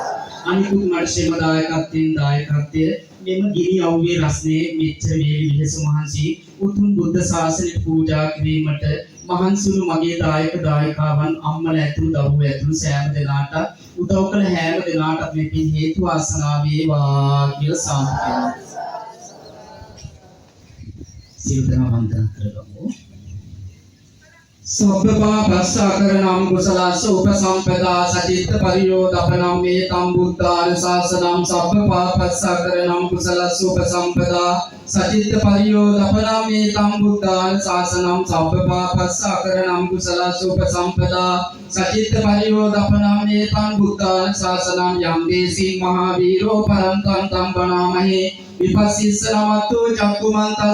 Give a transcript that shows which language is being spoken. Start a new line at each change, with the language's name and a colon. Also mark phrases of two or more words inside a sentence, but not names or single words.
Sinhala: අනිකුත් මර්ෂේම දායකත්වය මෙම ගිනි අවුවේ රස්නේ මෙච්චර වේලි විදස මහන්සි උතුම් බුද්ධ ශාසනයට පූජා කිරීමට මහන්සියු මගේ දායකයන් අම්මලා ඇතුළු දරුවෝ ඇතුළු සෑම දෙනාට උදව් කළ හැම දෙනාටත් මේ පින් හේතු වාසනා වේවා කියලා සාදු කියනවා. සියලු දෙනා වන්දනා කරගමු.
Pali: සබ්බ පාපස්සකරණං කුසලස්ස උපසම්පදා සචිත්ත පරියෝදපනං මේ තම් බුද්ධාන ශාසනං සබ්බ පාපස්සකරණං කුසලස්ස උපසම්පදා සචිත්ත පරියෝදපනං මේ තම් බුද්ධාන ශාසනං සබ්බ පාපස්සකරණං කුසලස්ස උපසම්පදා සචිත්ත පරියෝදපනං මේ තම් බුද්ධාන ශාසනං යම් දේසී මහාවීරෝ පරන්තං තම් බණාමහේ විපස්සිස්ස නමතු චක්කුමන්තා